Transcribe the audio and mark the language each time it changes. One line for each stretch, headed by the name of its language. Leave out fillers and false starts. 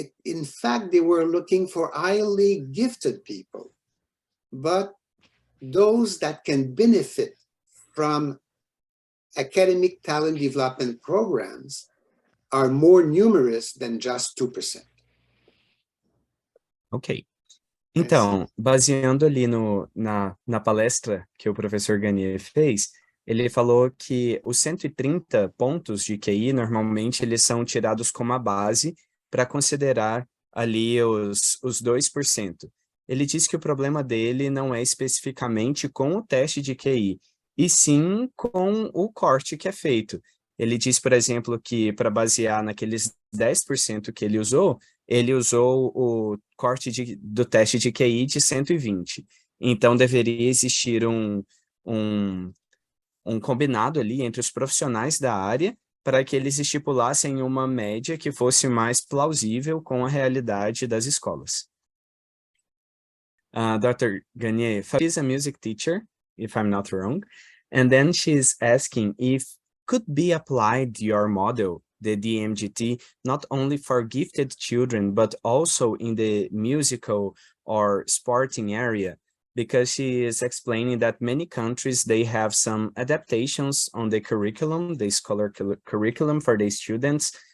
English: In fact, they were looking for highly gifted people, but those that can benefit from academic talent development programs are more numerous than just 2%. Ok.
Portuguese: Então, baseando ali na palestra que o professor Gagné fez, ele falou que os 130 pontos de QI, normalmente, eles são tirados como a base para considerar ali os 2%. Ele disse que o problema dele não é especificamente com o teste de QI, e sim com o corte que é feito. Ele disse, por exemplo, que para basear naqueles 10% que ele usou o corte do teste de QI de 120. Então, deveria existir um combinado ali entre os profissionais da área para que eles estipulassem uma média que fosse mais plausível com a realidade das escolas.
English: Dr. Gagné, she's a music teacher, if I'm not wrong, and then she's asking if could be applied your model, the DMGT, not only for gifted children, but also in the musical or sporting area, because she is explaining that many countries, they have some adaptations on the curriculum, the scholar curriculum for the students.